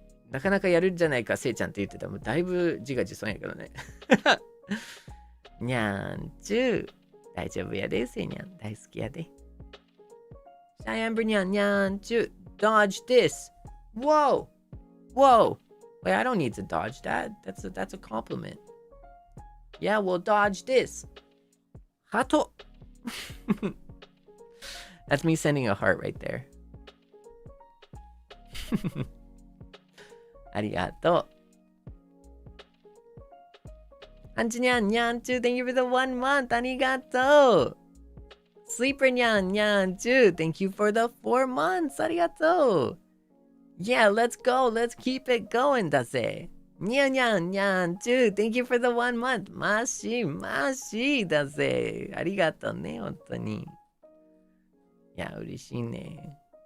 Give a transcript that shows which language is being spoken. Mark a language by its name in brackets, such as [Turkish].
[Japanese] なかなかやるんじゃないか、せいちゃんって言ってたら、もうだいぶ自画自賛やけどね。にゃーんちゅう。大丈夫やで、せいにゃん。大好きやで。シャイアンブニャンにゃーんちゅう。 [English] Dodge this. Whoa. Whoa. Wait, I don't need to dodge that. That's a compliment. Yeah, we'll dodge this. ハト. That's me sending a heart right there. [Japanese] ありがとう。 [English] アンチニャンニャンチュー Thank you for the 1 month. [Japanese] ありがとう。 [English] Sleeper ニャンニャンチュー Thank you for the 4 months. [Japanese] ありがとう。 [English] Yeah, let's go. Let's keep it going だぜ。ニャンニャンニャンチュー Thank you for the 1 month. [Japanese] マシだぜ。ありがとうね、本当に。いや、嬉しいね。